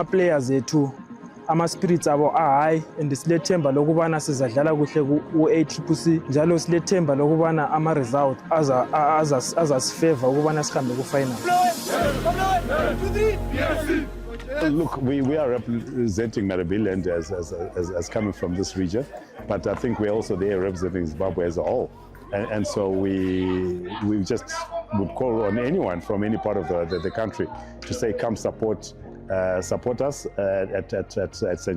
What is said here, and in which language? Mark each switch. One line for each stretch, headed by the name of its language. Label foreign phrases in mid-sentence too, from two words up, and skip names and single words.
North Ndebele: players ethu ama spirits abo high, and silethemba lokubana sizadlala kuhle ku Accc njalo silethemba lokubana ama results azasifavor ukubana sikhambe ku final.
English: Look, we are representing Narabiland as coming from this region, but I think we're also there representing Zimbabwe as a whole. And so we just would call on anyone from any part of the country to say, come support us at St.